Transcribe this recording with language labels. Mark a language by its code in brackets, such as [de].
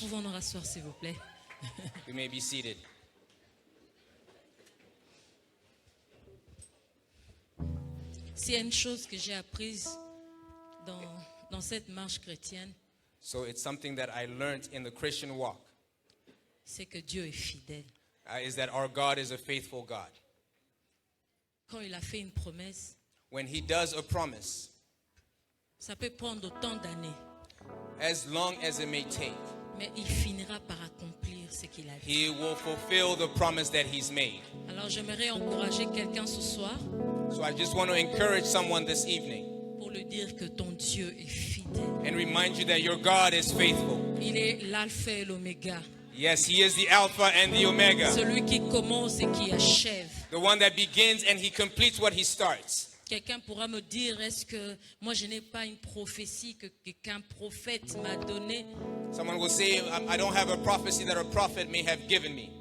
[fr] pouvons nous rasseoir, s'il vous plaît. [en] You may be seated. [fr] S'il y a une chose que j'ai apprise dans cette marche chrétienne, [en] So it's something that I learned in the Christian walk, [fr] c'est que Dieu est fidèle. [en] is that our God is a faithful God. [fr] Quand il a fait une promesse, [en] When he does a promise, [fr] ça peut prendre autant d'années, [en] as long as it may take, [fr] mais il finira par accomplir ce qu'il a dit. [en] he will fulfill the promise that he's made. [fr] Alors j'aimerais encourager quelqu'un ce soir [en] So I just want to encourage someone this evening [fr] pour lui dire que ton Dieu est fidèle. [en] and remind you that your God is faithful. [fr] Il est l'alpha et l'oméga, [en] Yes, he is the Alpha and the Omega, [fr] celui qui commence et qui achève. [en] the one that begins and he completes what he starts. [fr] Quelqu'un pourra me dire, est-ce que moi je n'ai pas une prophétie qu'un prophète m'a donnée? [en] Someone will say, I don't have a prophecy that a prophet may have given me.